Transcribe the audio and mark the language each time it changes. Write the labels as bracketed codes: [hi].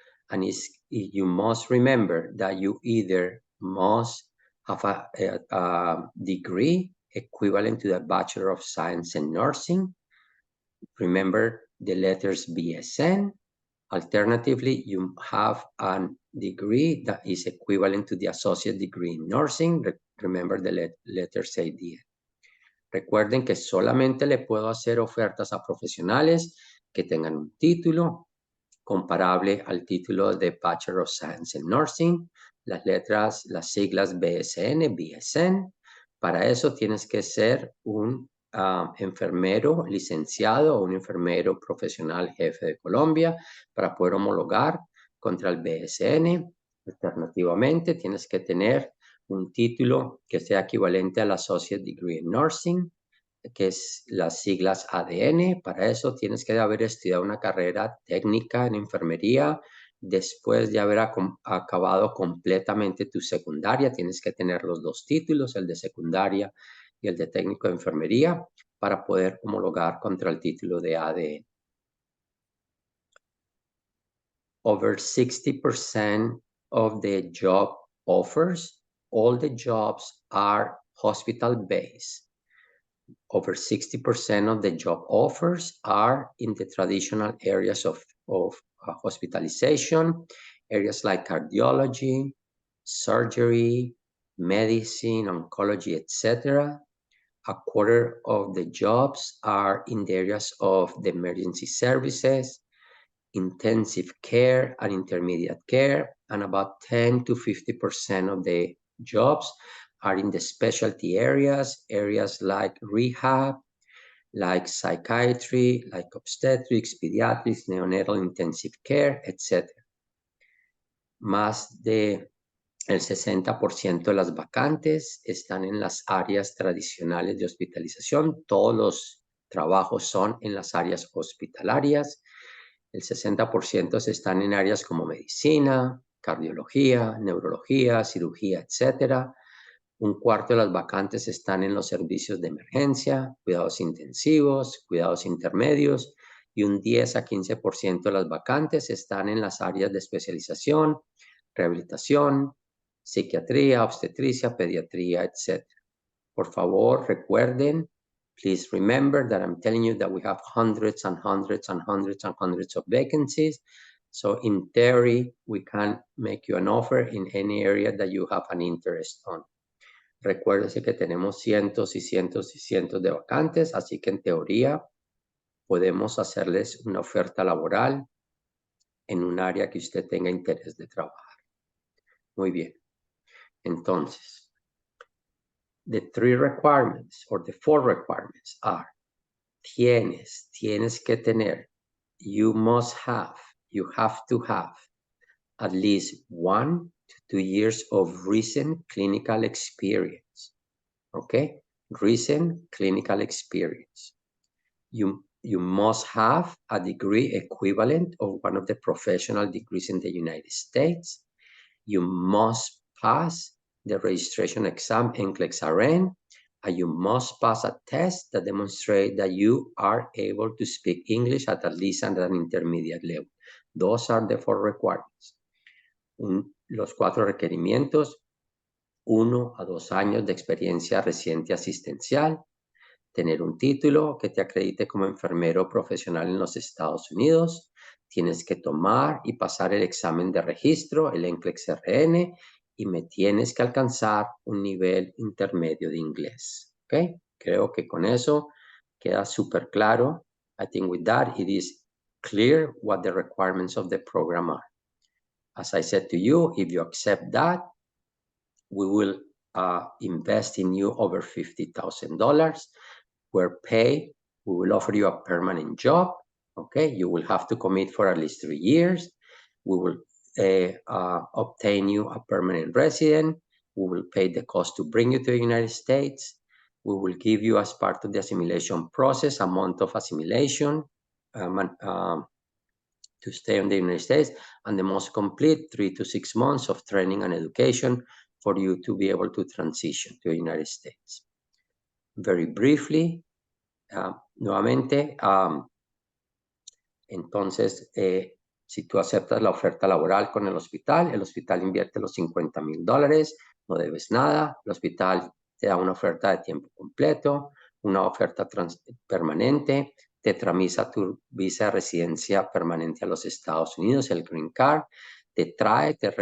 [en] And you must remember that you either must have a degree equivalent to the Bachelor of Science in Nursing. Remember the letters BSN. Alternatively, you have a degree that is equivalent to the Associate Degree in Nursing. Remember the letters ADN. [es] Recuerden que solamente le puedo hacer ofertas a profesionales que tengan un título comparable al título de Bachelor of Science in Nursing, las siglas BSN, BSN. Para eso tienes que ser un enfermero licenciado o un enfermero profesional jefe de Colombia para poder homologar contra el BSN. Alternativamente, tienes que tener un título que sea equivalente al Associate Degree in Nursing, que es las siglas ADN. Para eso tienes que haber estudiado una carrera técnica en enfermería después de haber acabado completamente tu secundaria. Tienes que tener los 2 títulos, el de secundaria y el de técnico de enfermería, para poder homologar contra el título de ADN. [en] Over 60% of the job offers, all the jobs are hospital-based. Over 60% of the job offers are in the traditional areas of hospitalization, areas like cardiology, surgery, medicine, oncology, etc. A quarter of the jobs are in the areas of the emergency services, intensive care and intermediate care, and about 10 to 50% of the jobs are in the specialty areas like rehab, like psychiatry, like obstetrics, pediatrics, neonatal intensive care, etc. [es] Más de el 60% de las vacantes están en las áreas tradicionales de hospitalización. Todos los trabajos son en las áreas hospitalarias. El 60% están en áreas como medicina, cardiología, neurología, cirugía, etc. Un cuarto de las vacantes están en los servicios de emergencia, cuidados intensivos, cuidados intermedios, y un 10 a 15% de las vacantes están en las áreas de especialización, rehabilitación, psiquiatría, obstetricia, pediatría, etc. Por favor, recuerden, [en] please remember that I'm telling you that we have hundreds and hundreds and hundreds and hundreds of vacancies. So in theory, we can make you an offer in any area that you have an interest on. [es] Recuérdese que tenemos cientos y cientos y cientos de vacantes, así que en teoría podemos hacerles una oferta laboral en un área que usted tenga interés de trabajar. Muy bien. Entonces, [en] the 3 requirements or the 4 requirements are: [es] tienes que tener, [en] you must have, you have to have at least 1 to 2 years of recent clinical experience. Okay? Recent clinical experience. You must have a degree equivalent of one of the professional degrees in the United States. You must pass the registration exam NCLEX-RN, and you must pass a test that demonstrates that you are able to speak English at least at an intermediate level. Those are the 4 requirements. [es] Los 4 requerimientos: 1 a 2 años de experiencia reciente asistencial, tener un título que te acredite como enfermero profesional en los Estados Unidos, tienes que tomar y pasar el examen de registro, el NCLEX-RN, y me tienes que alcanzar un nivel intermedio de inglés. ¿Ok? Creo que con eso queda súper claro. [en] I think with that it is clear what the requirements of the program are. As I said to you, if you accept that, we will invest in you over $50,000. We will offer you a permanent job. Okay, you will have to commit for at least 3 years. We will obtain you a permanent resident. We will pay the cost to bring you to the United States. We will give you, as part of the assimilation process, a month of assimilation to stay in the United States, and the most complete 3 to 6 months of training and education for you to be able to transition to the United States. Very briefly, [es] nuevamente, entonces, si tú aceptas la oferta laboral con el hospital invierte los $50,000, no debes nada, el hospital te da una oferta de tiempo completo, una oferta permanente, te tramita tu visa de residencia permanente a los Estados Unidos, el Green Card, te trae